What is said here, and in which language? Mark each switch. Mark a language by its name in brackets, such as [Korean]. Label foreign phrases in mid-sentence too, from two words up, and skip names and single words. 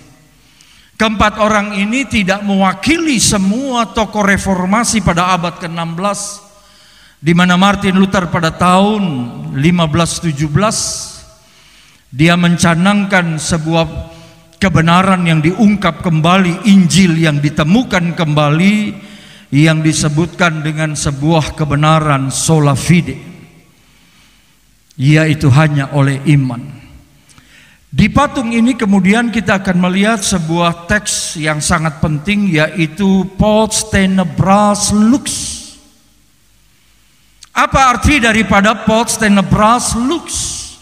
[Indonesian] Keempat orang ini tidak mewakili semua tokoh reformasi pada abad ke-16, di mana Martin Luther pada tahun 1517 Dia mencanangkan sebuah kebenaran yang diungkap kembali, Injil yang ditemukan kembali, yang disebutkan dengan sebuah kebenaran [Latin] sola fide, [Indonesian] yaitu hanya oleh iman. Di patung ini kemudian kita akan melihat sebuah teks yang sangat penting, yaitu [Latin] Post Tenebras Lux. [Indonesian] Apa arti daripada [Latin] Post Tenebras Lux?